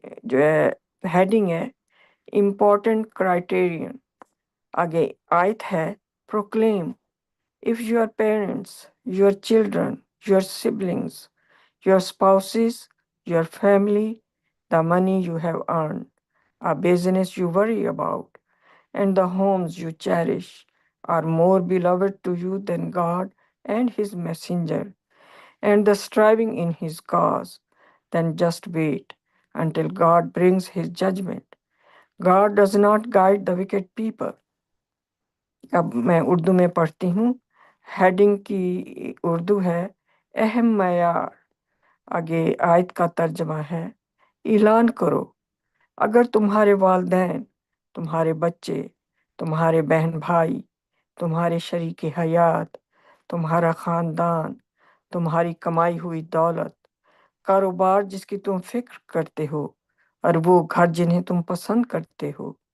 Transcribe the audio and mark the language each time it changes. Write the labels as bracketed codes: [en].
[ur] جو ہے ہیڈنگ ہے امپورٹنٹ کرائٹیرین۔ آگے آیت ہے [en] Proclaim if your parents, your children, your siblings, your spouses, your family, the money you have earned, a business you worry about, and the homes you cherish are more beloved to you than God and His messenger, and the striving in His cause, then just wait until God brings His judgment. God does not guide the wicked people. [ur] اب میں اردو میں پڑھتی ہوں۔ Heading کی اردو ہے اہم معیار۔ آگے آیت کا ترجمہ ہے اعلان کرو اگر تمہارے والدین، تمہارے بچے، تمہارے بہن بھائی، تمہارے شریک حیات، تمہارا خاندان، تمہاری کمائی ہوئی دولت، کاروبار جس کی تم فکر کرتے ہو، اور وہ گھر جنہیں تم پسند کرتے ہو،